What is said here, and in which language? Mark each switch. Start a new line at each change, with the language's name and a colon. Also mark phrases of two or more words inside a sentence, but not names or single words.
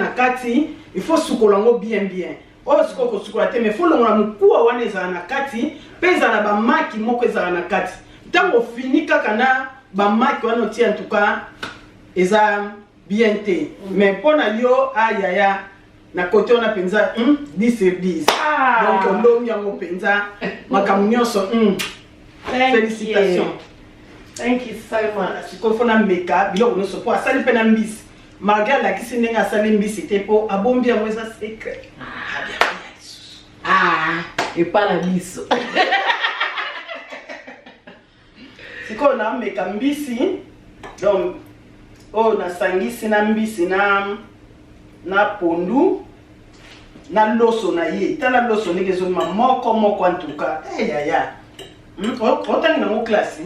Lingala: salite na kati
French: il faut
Lingala: sukola ngo bien oyo sikoyo kosukola te mais folongola mokuwa wana ezala na kati mpe ezala na bamaki moko ezala na kati ntango ofini kaka na bamaki wana otia
French: en tout cas
Lingala: eza bien te mais mpo na yo ayaya na kote wana mpenza 10 sur 10 donc olongi yango mpenza makambo nyonso félicitations.
English: Thank you so much.
Lingala: sikoyo fona meka biloko nyonso mpo asali mpe na mbisi malgré alakisi ndenge asali mbisi te mpo abombi yango eza secret epa na biso sikoyo na meka mbisi donc oyo nasangisi na mbisi na pondu na loso na ye tala loso ndenge ezoma moko
French: en tout cas
Lingala: yaya otangi nango classe